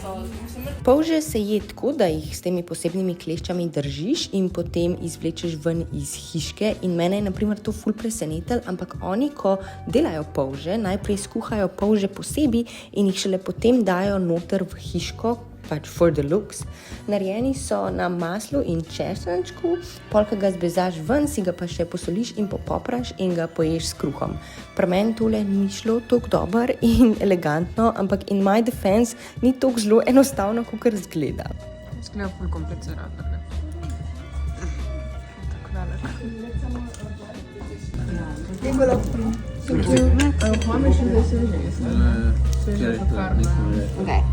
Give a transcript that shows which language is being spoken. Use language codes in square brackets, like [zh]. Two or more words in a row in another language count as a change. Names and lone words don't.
[sl] Polže se je tako, da jih s temi posebnimi kleščami držiš in potem izvlečeš ven iz hiške in mene je na primer to ful presenetil, ampak oni, ko delajo polže, najprej skuhajo polže posebej in jih šele potem dajo noter v hiško, pač [en] for the looks. [sl] Narejeni so na maslu in češnčku, polka ga zbezaš ven, si ga pa še posoliš in popopraš in ga poješ s kruhom. Pri meni tole ni šlo toliko dobro in elegantno, ampak [en] in my defense [sl] ni toliko zelo enostavno, kakor izgleda. Izgleda ful komplicirat, ne? Tako velik. Okay.